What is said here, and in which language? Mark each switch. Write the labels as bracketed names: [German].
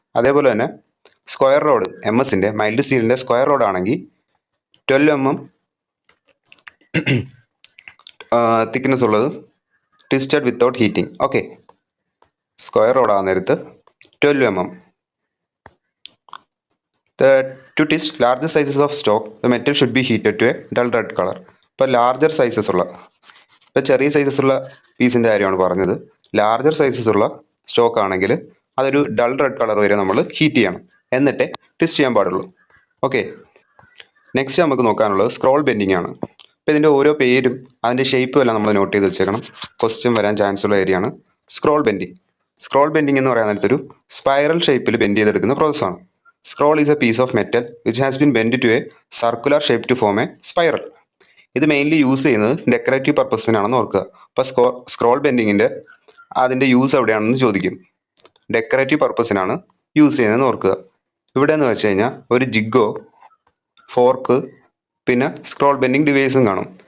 [Malayalam] അതേപോലെ തന്നെ square road, MSൻ്റെ mild സ്റ്റീലിൻ്റെ സ്ക്വയർ റോഡ് ആണെങ്കിൽ 12 mm തിക്നെസ് ഉള്ളത് twisted without heating. Okay, square road ആകുന്ന നേരത്ത് 12 mm. [English] To twist larger sizes of stock, the metal should be heated to a dull red color. [Malayalam] ഇപ്പോൾ larger sizes ഉള്ള, ഇപ്പോൾ ചെറിയ sizes ഉള്ള പീസിൻ്റെ കാര്യമാണ് പറഞ്ഞത്. ലാർജർ സൈസസ് ഉള്ള സ്റ്റോക്ക് ആണെങ്കിൽ അതൊരു ഡൾ റെഡ് കളർ വരെ നമ്മൾ ഹീറ്റ് ചെയ്യണം, എന്നിട്ടേ ട്വിസ്റ്റ് ചെയ്യാൻ പാടുള്ളൂ. ഓക്കെ, നെക്സ്റ്റ് നമുക്ക് നോക്കാനുള്ളത് സ്ക്രോൾ ബെൻഡിങ് ആണ്. അപ്പോൾ ഇതിൻ്റെ ഓരോ പേരും അതിൻ്റെ ഷേപ്പും എല്ലാം നമ്മൾ നോട്ട് ചെയ്ത് വെച്ചേക്കണം, ക്വസ്റ്റ്യൻ വരാൻ ചാൻസ് ഉള്ള ഏരിയയാണ് സ്ക്രോൾ ബെൻഡിങ്. സ്ക്രോൾ ബെൻഡിങ് എന്ന് പറയാൻ നേരത്തൊരു സ്പൈറൽ ഷേപ്പിൽ ബെൻഡ് ചെയ്തെടുക്കുന്ന പ്രോസസ്സാണ്. [English] Scroll is a piece of metal which has been bent to a circular shape to form a spiral. [Malayalam] ഇത് മെയിൻലി യൂസ് ചെയ്യുന്നത് ഡെക്കറേറ്റീവ് പർപ്പസിനാണെന്ന് ഓർക്കുക. അപ്പോൾ സ്ക്രോൾ ബെൻഡിങ്ങിൻ്റെ അതിൻ്റെ യൂസ് എവിടെയാണെന്ന് ചോദിക്കും. ഡെക്കറേറ്റീവ് പർപ്പസിനാണ് യൂസ് ചെയ്യുന്നതെന്ന് ഓർക്കുക. ഇവിടെ എന്ന് വെച്ച് കഴിഞ്ഞാൽ ഒരു ജിഗോ, ഫോർക്ക്, പിന്നെ സ്ക്രോൾ ബെൻഡിങ് ഡിവൈസും കാണും.